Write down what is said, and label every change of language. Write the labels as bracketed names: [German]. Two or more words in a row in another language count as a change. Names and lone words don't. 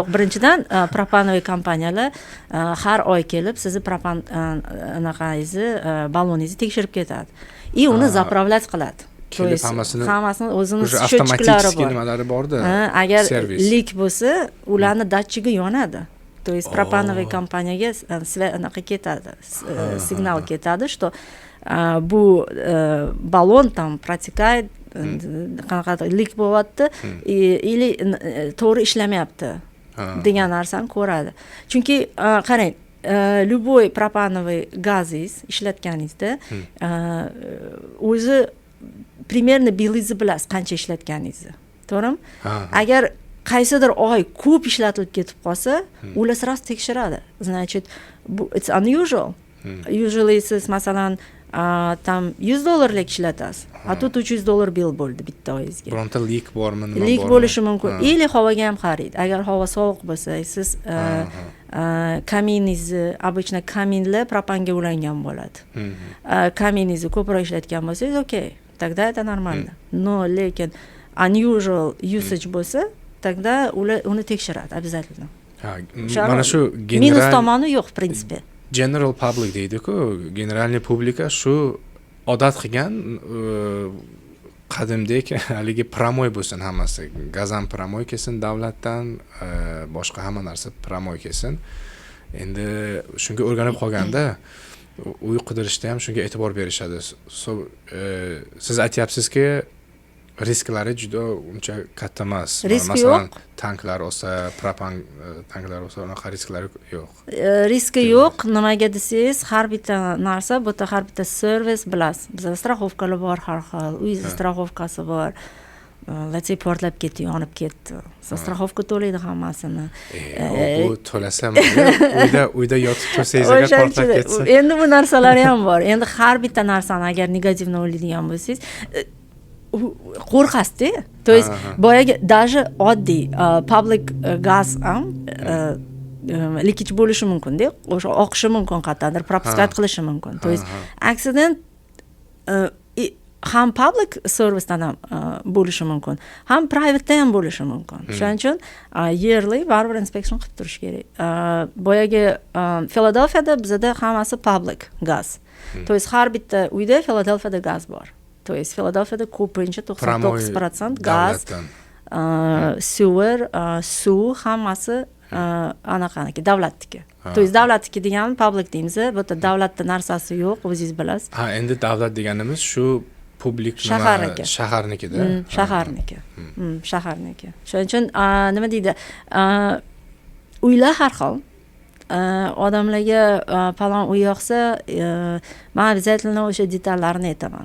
[Uzbek] Birinchidan, propanoviy kompaniyalar har oy kelib sizni propan anaqangizni, balloningizni tekshirib ketadi. Uni zapravlять qiladi. Kelib hammasini o'zini счетчиклari bor. Nimalari bor-da. Agar lik bo'lsa, ularni datchigi yonadi. [Russian] То есть пропановой [Uzbek] kompaniyaga anaqa ketadi, signal ketadi, что bu ballon [Russian] там протекает, [Uzbek] qanaqa lik bo'lyapti, или to'g'ri ishlamayapti degan narsani ko'radi. Chunki qarang, [Russian] любой пропановый [Uzbek] gazingiz ishlatganingizda o'zi примерно bilingizni bilasiz, qancha ishlatganingizni. To'g'rimi? Agar qaysidir oy ko'p ishlatilib ketib qolsa, ular sразу tekshiradi. [Russian] Значит, [English] it's unusual. [Uzbek] Usually siz masalan там $100 ishlatasiz. Тут $300 bill bo'ldi bitta oyingizga. Bironta lik bormi, nima bormi? Lik bo'lishi mumkin. Или havoga ham qaraydi. Agar havo sovuq bo'lsa, siz kaminingizni, обычно kaminlar propanga ulangan bo'ladi. Kaminingizni ko'proq ishlatgan bo'lsangiz, okey. [Russian] Тогда это нормально. Но [Uzbek] lekin [English] unusual usage [Uzbek] bo'lsa, тогда uni tekshiradi обязательно. Mana shu minus tomoni yo'q, [Russian] в принципе. [English] General public [Uzbek] deydi-ku, [Russian] генеральный публика [Uzbek] shu odat qilgan qadimdek haligi promoy bo'lsin hammasi. Gazam promoy kelsin davlatdan, boshqa hamma narsa promoy kelsin. Endi shunga o'rganib qolganda uy qidirishda ham shunga e'tibor berishadi. Siz aytyapsizki, risklari juda uncha katta emas. Masalan, tanklar olsa, propan tanklar olsa, unaqa risklari yo'q. Riski yo'q. Nimaga desangiz, har bitta narsa, bu yerda har bitta servis bilasiz. Bizda страховкалар bor har xil. Uy страховкасы bor. [English] Let's say [Uzbek] portlab ketdi, yonib ketdi. Страховка to'laydi hammasini. Bu to'lasa, uyda yotib tursangiz agar portlab ketsa. Endi bu narsalar ham bor. Endi har bitta narsani agar negativni o'ylaydigan bo'lsangiz, qo'rqasiz-da. [Russian] То есть [Uzbek] boyagi даже oddiy public gaz ham leakage bo'lishi mumkin-da. O'sha oqishi mumkin qat'adir, пропускать qilishi mumkin. [Russian] То есть [Uzbek] accident ham public servicedan ham bo'lishi mumkin, ham private ham bo'lishi mumkin. Shuning uchun yearly baribir inspection qilib turish kerak. Boyagi Philadelphiyada bizda hammasi public gaz. [Russian] То есть [Uzbek] har bitta uyda Philadelphiyada gaz bor. [Russian] То есть [Uzbek] Philadelphiyada ko'pincha 99% gaz, sewer, suv hammasi anaqaniki, davlatniki. [Russian] То есть [Uzbek] davlatniki degani public deymiz. Bu yerda davlatda narsasi yo'q, o'zingiz bilasiz. Endi davlat deganimiz shu publik shaharniki. Shaharnikida. Shaharniki. Shaharniki. Shuning uchun nima deydi? Uylar har xil. Odamlarga palon uy yoqsa, men обязательно o'sha detallarni aytaman.